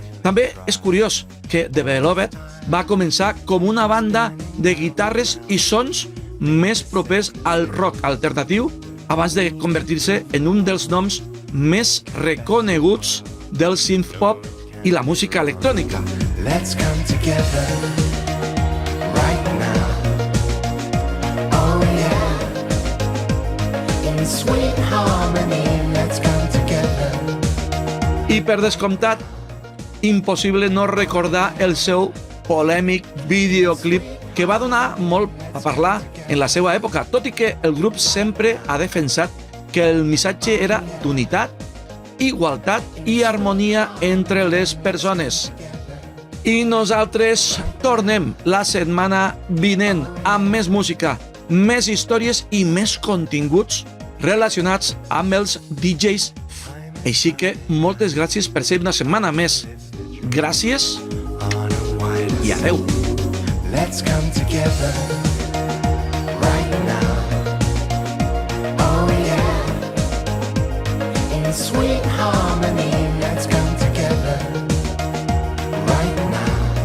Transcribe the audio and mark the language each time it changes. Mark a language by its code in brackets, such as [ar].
[ca] També és curiós que The Beloved va començar com una banda de guitarres i sons més propers al rock alternatiu abans de convertir-se en un dels noms més reconeguts del synth-pop i la música electrònica. [en] Let's come together right now. Oh yeah. In sweet harmony, let's come together. [ca] I per descomptat, impossible no recordar el seu polèmic videoclip que va donar molt a parlar en la seva època, tot i que el grup sempre ha defensat que el missatge era d'unitat, igualtat i harmonia entre les persones. I nosaltres tornem la setmana vinent amb més música, més històries i més continguts relacionats amb els DJs. Així que moltes gràcies per ser una setmana més. Gràcies i adeu. [en] Let's come together right now. Oh yeah. In sweet harmony, let's come together right now.